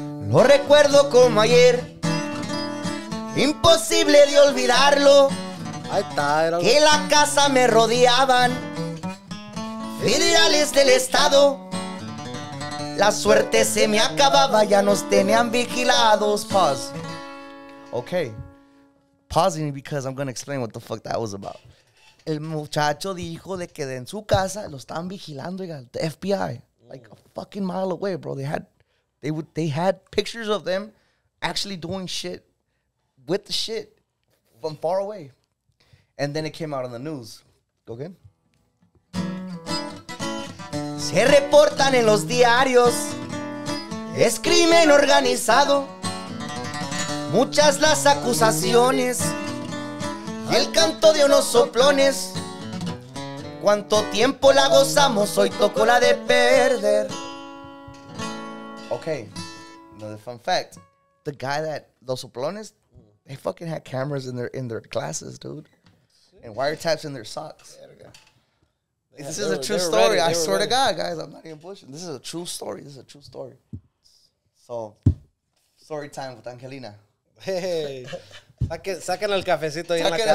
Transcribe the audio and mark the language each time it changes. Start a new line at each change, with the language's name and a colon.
Spanish: Lo recuerdo como ayer, imposible de olvidarlo. Ahí está, que la casa me rodeaban federales del estado. La suerte se me acababa, ya nos tenían vigilados.
English: Pause. Okay. Pausing because I'm going to explain what the fuck that was about.
Spanish: El muchacho dijo de que en su casa lo estaban vigilando,
English: the FBI, like a fucking mile away, bro. They had pictures of them actually doing shit with the shit from far away. And then it came out on the news. Go again.
Spanish: Se reportan en los diarios. Es crimen organizado. Muchas las acusaciones. Y el canto de unos soplones. Cuánto tiempo la gozamos, hoy tocó la de perder.
English: Okay, another fun fact. The guy that,
Spanish: los soplones,
English: they fucking had cameras in their glasses, dude. And wiretaps in their socks. This is a true story. I swear to God, guys, I'm not even pushing. This is a true story. So, story time with Angelina.
Spanish: Hey, saquen el cafecito ahí en la casa.